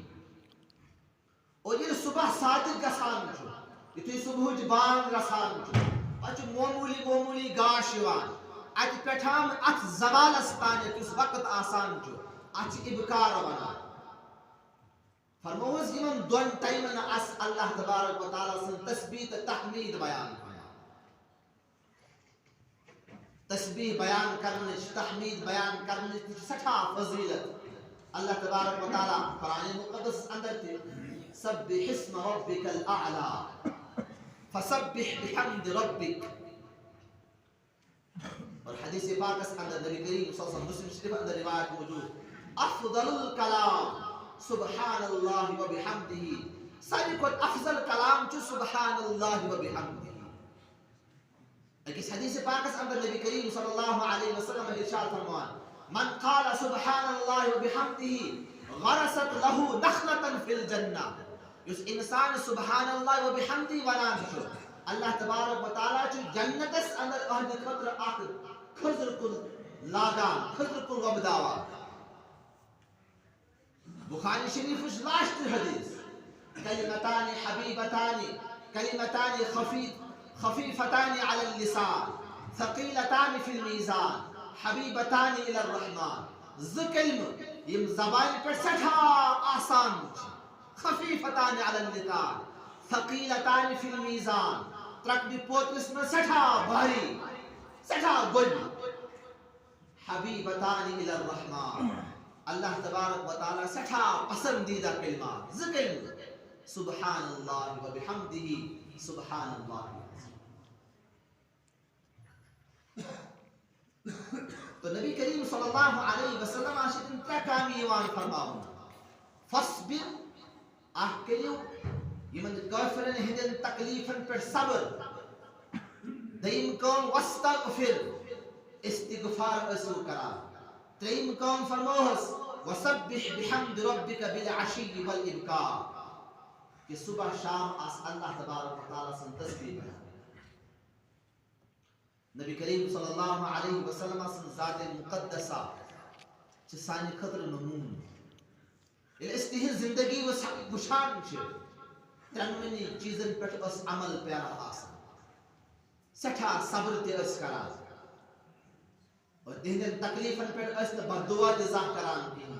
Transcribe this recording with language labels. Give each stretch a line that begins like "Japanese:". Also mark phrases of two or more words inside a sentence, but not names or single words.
Kashmiri: اور ییٚلہِ صبح صادق گژھان چھُ, یُتھُے صبحٕچ بانگ گژھان چھُ, اتھ چھُ معموٗلی گاش یِوان, اتہِ پٮ۪ٹھ اتھ زوالس تانٮ۪تھ یُس وقت آسان چھُ, اتھ چھِ ابکار ونان. فرمووس یِمن دۄن ٹایمن آسہِ اللہ تبارک و تعالیٰ سٕنٛز تسبیح تہٕ تحمید بیان کران. تسبیح بیان کرنٕچ, تحمید بیان کرنٕچ تہِ چھِ سٮ۪ٹھاہ فضیلت.
Arabic: اللہ تبارک و تعالیٰ
Kashmiri: قرآن مقدس اندر تہِ
Arabic: سبح اسم ربک الاعلی فسبح بحمد ربک.
Kashmiri: اور حدیث پاکس اندر نبی کریم صلی اللہ علیہ وسلم, مسلم شریف اندر روایت موجود,
Arabic: افضل الکلام سبحان اللہ و بحمدہ.
Kashmiri: ساروی کھۄتہٕ افضل کلام چھُ
Arabic: سبحان اللہ و بحمدہ.
Kashmiri: أکِس حدیث پاکس اندر نبی کریم صلی اللہ علیہ وسلم ارشاد فرماوان,
Arabic: من قال سبحان اللہ و بحمدہ غرست له نخلة فی الجنہ.
Kashmiri: یُس انسان
Arabic: سبحان اللہ و بحمدہ
Kashmiri: ونان چھُ, اللہ تبارک و تعالیٰ چھُ جنتس اندر اہنٛدِ خٲطرٕ اکھ کھٔزٕر کُل لاگان, کھٔزٕر کُل وۄبداوان. بخاری شریفٕچ لاسٹ حدیث,
Arabic: کلمتان حبیبتان کلمتان خفیفتان علی اللسان ثقیلتان فی المیزان حبیبتان الی الرحمن.
Kashmiri: زٕ کلمہٕ یِم زبانہِ پٮ۪ٹھ سٮ۪ٹھاہ آسان چھِ,
Arabic: خفیفتان علی اللسان ثقیلتان فی المیزان,
Kashmiri: ترکبہِ پوترِس منٛز سٮ۪ٹھاہ بھاری, سٮ۪ٹھاہ گۄڈٕ,
Arabic: حبیبتان الی الرحمن.
Kashmiri: اللہ تبارک و تعالیٰ سٮ۪ٹھاہ پسندیدہ کلمات, زٕ کلمہٕ,
Arabic: سبحان اللہ و بحمدہ سبحان اللہ.
Kashmiri: تو نبی کریم صلی اللہ علیہ وسلم چھِ تِم ترٛےٚ کامہِ یِوان فرماونہٕ. فصبر, اکھ کٔرِو یِمن کٲفرن ہٕنٛدٮ۪ن تکلیفن پٮ۪ٹھ صبر. دوٚیِم کٲم واستغفر, استغفار ٲسِو کران. ترٛیٚیِم کٲم فرموہس
Arabic: وسبح بحمد ربک بالعشی والابکار,
Kashmiri: کہ صبح شام آس اللہ تبارک و تعالیٰ سٕنٛز تسبیح بیان. نبی کریم صلی اللہ علیہ وسلم سٕنٛز ذات مقدسہ چھِ سانہِ خٲطرٕ نموٗنہٕ. ییٚلہِ أسۍ تِہنٛز زندگی وٕچھان چھِ, ترٛٮ۪نوٕنی چیٖزن پٮ۪ٹھ ٲس عمل پیارا آسان, سٮ۪ٹھاہ صبر تہِ ٲسۍ کران, اور تِہنٛدٮ۪ن تکلیفن پٮ۪ٹھ ٲسۍ نہٕ بددعا تہِ زانٛہہ کران کِہیٖنۍ.